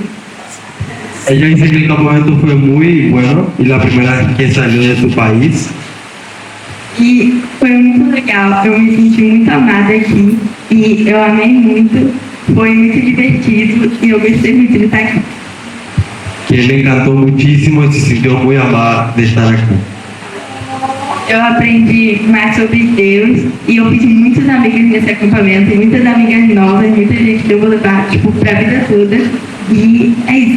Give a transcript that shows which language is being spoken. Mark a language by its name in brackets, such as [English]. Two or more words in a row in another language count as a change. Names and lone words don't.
[Spanish] ella dice que el campamento fue muy bueno y la primera vez que salió de su país. [Portuguese] E foi muito legal, eu me senti muito amada aqui e eu amei muito, foi muito divertido e eu gostei muito de estar aqui. [Spanish] Que le encantó muchísimo y se sintió muy amada de estar aquí. [Portuguese] Eu aprendi mais sobre Deus e eu fiz muitas amigas nesse acampamento, muitas amigas novas, muita gente que eu vou levar pra vida toda e é isso.